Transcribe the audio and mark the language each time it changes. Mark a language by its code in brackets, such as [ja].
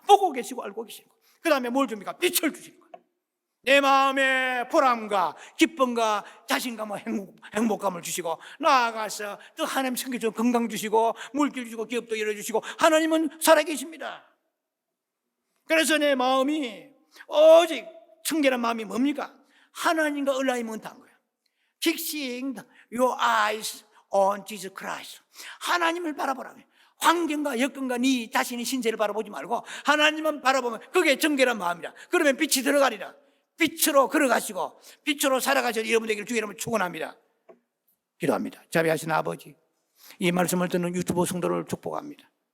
[ko] 보고 계시고 알고 계시고 그 다음에 뭘 줍니까? 빛을 주시는 거예요. 내 마음에 보람과 기쁨과 자신감과 행복감을 주시고 나아가서 또 하나님 챙겨줘 건강 주시고 물질 주시고 기업도 열어주시고 하나님은 살아계십니다. 그래서 내 마음이 오직 청결한 마음이 뭡니까? 하나님과 얼라이먼트한 거예요. [en] Fixing your eyes on Jesus Christ. [ko] 하나님을 바라보라. 환경과 여건과 네 자신의 신세를 바라보지 말고 하나님만 바라보면 그게 정결한 마음이라. 그러면 빛이 들어가리라. 빛으로 걸어가시고 빛으로 살아가셔서 여러분 되기를 주의 이름으로 축원합니다. 기도합니다. 자비하신 아버지, 이 말씀을 듣는 유튜브 성도를 축복합니다.